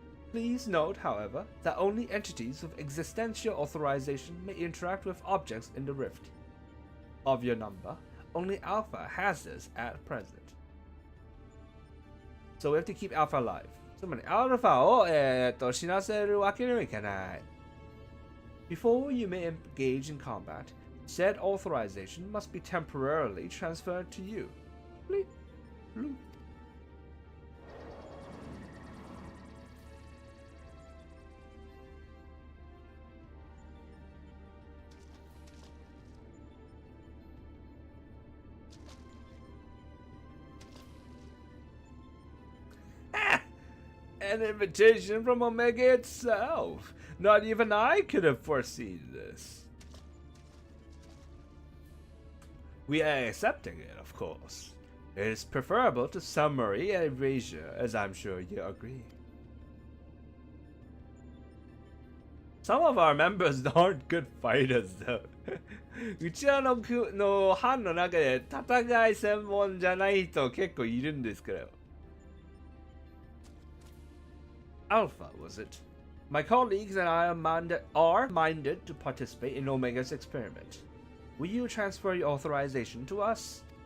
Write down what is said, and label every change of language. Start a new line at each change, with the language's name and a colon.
English: Please note, however, that only entities with existential authorization may interact with objects in the rift. Of your number, only Alpha has this at present. So we have to keep Alpha alive.
Japanese: つまり、Alpha を、死なせるわけにはいかない。
English: Before you may engage in combat, said authorization must be temporarily transferred to you. Bleep. Bloop. An invitation from Omega itself. Not even I could have foreseen this. We are accepting it, of course. It is preferable to summary erasure, as I'm sure you agree. Some of our members aren't good fighters, though.
Japanese: うちらの班の中で戦い専門じゃない人結構いるんですから。
English: Alpha, was it? My colleagues and I are minded to participate in Omega's experiment. Will you transfer your authorization to us?